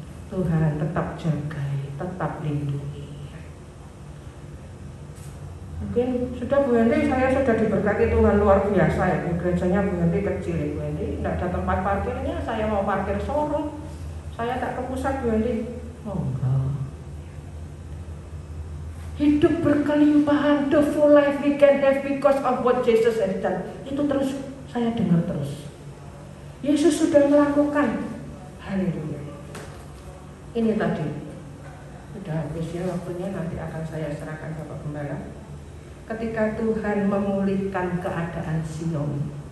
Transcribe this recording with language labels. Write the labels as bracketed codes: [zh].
[id] Tuhan tetap jaga, tetap lindungi. Mungkin sudah Bu Henry, saya sudah diberkati Tuhan luar biasa ya. Gerejanya Bu Henry kecil, Bu Henry tidak ada tempat parkirnya, saya mau parkir showroom. Saya tak ke pusat Bu Henry. Oh enggak. Hidup berkelimpahan, [en] the full life we can have because of what Jesus has done. [id] Itu terus saya dengar terus. Yesus sudah melakukan. Haleluya. Ini tadi sudah habis ya waktunya, nanti akan saya serahkan Bapak Gembala. Ketika Tuhan memulihkan keadaan Sion.